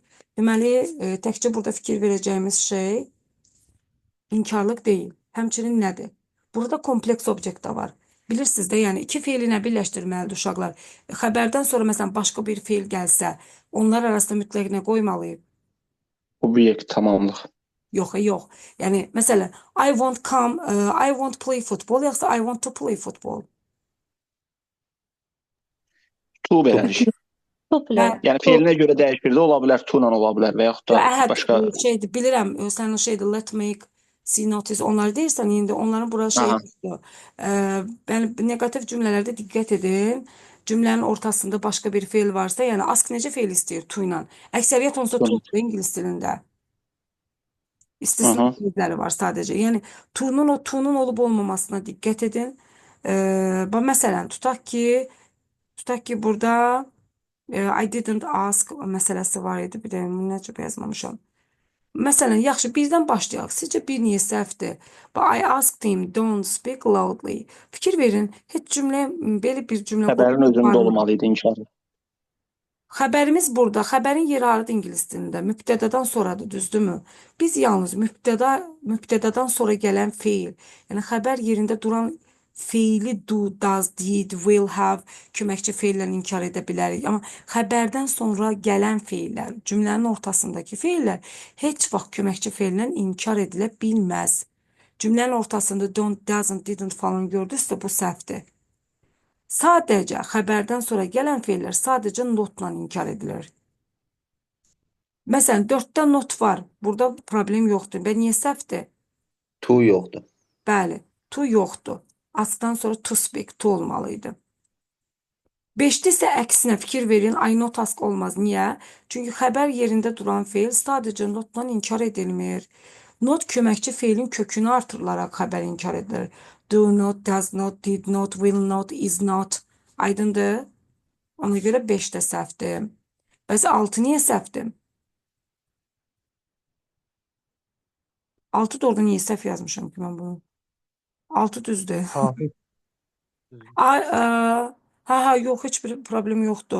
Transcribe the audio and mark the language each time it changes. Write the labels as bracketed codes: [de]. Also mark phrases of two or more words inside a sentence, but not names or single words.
[az] Deməli, təkcə burada fikir verəcəyimiz şey inkarlıq deyil. Həmçinin nədir? Burada kompleks obyekt də var. Bilirsiniz də, yəni iki feili nə birləşdirməlidir uşaqlar? Xəbərdən sonra məsələn başqa bir feil gəlsə, onlar arasında mütləq nə qoymalıyıq? Obyekt, tamamlıq. Yox. Yəni, məsələn, [en] I won't play football, yoxsa I want to play football. [az] To belədir. Popular. Yəni feilinə görə dəyişir də ola bilər, to ilə ola bilər və yaxud da başqa. Bilirəm, sən o [en] let make, see notice, [az] onları deyirsən, indi onların bura düşdü. Negativ cümlələrdə diqqət edin. Cümlənin ortasında başqa bir feil varsa, yəni ask necə feil istəyir to ilə? Əksəriyyət onsa to ingilis dilində. İstisna Hı. sözləri var sadəcə. Yəni to'nun olub olmamasına diqqət edin. Məsələn, tutaq ki burada [en] I didn't ask [az] məsələsi var idi. Bir də necə yazmamışam. Məsələn, yaxşı, birdən başlayaq. Sizcə bir niyə səhvdir? [en] But I asked him, don't speak loudly. [az] Fikir verin, heç belə bir cümlə Xəbərin özündə varmı? olmalı idi inşallah. Xəbərimiz burada. Xəbərin yeri harıdır ingilis dilində? Mübtədadan sonradır, düzdürmü? Biz yalnız mübtədadan sonra gələn feil, yəni xəbər yerində duran feili [en] do, does, did, will, have [az] köməkçi feillə inkar edə bilərik. Amma xəbərdən sonra gələn feillər, cümlənin ortasındakı feillər heç vaxt köməkçi feillə inkar edilə bilməz. Cümlənin ortasında [en] don't, doesn't, didn't [az] falan gördünüzsə bu səhvdir. Sadəcə xəbərdən sonra gələn feillər sadəcə notla inkar edilir. Məsələn, 4-də not var. Burada problem yoxdur. Və niyə səhvdir? To yoxdur. Bəli, to yoxdur. Askdan sonra [en] to speak, [az] to olmalıydı. 5-də isə əksinə fikir verin, [en] I not ask [az] olmaz. Niyə? Çünki xəbər yerində duran feil sadəcə notla inkar edilmir. Not köməkçi feilin kökünü artırılaraq xəbər inkar edilir. [en] Do not, does not, did not, will not, is not. [az] Aydındır? Ona görə 5-də səhvdir. Bəs 6 niyə səhvdir? 6 da orada niyə səhv yazmışam ki mən bunu? 6 düzdür. Yox, heç bir problem yoxdur.